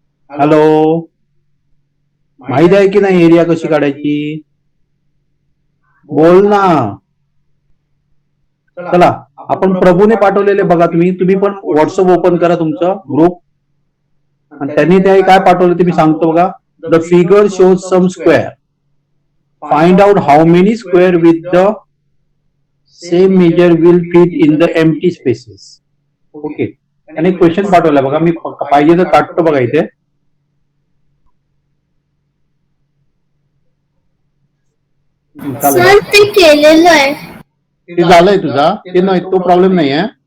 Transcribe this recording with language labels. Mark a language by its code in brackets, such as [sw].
[mr] Hello. माहिती आहे की नाही एरिया कशी काढायची? बोल ना. चला आपण प्रभूने पाठवलेले बघा, तुम्ही पण व्हॉट्सअप ओपन करा तुमचं ग्रुप, आणि त्यांनी ते काय पाठवलं ते मी सांगतो बघा. [en] The figure shows some square, find out how many square with the same measure will fit in the empty spaces. [mr] Okay, त्यांनी क्वेश्चन पाठवला बघा, मी पाहिजे तर काढतो बघा इथे. सर ते केलेलं आहे. ते झालंय तुझा, ते नाही, तो प्रॉब्लेम नाही आहे.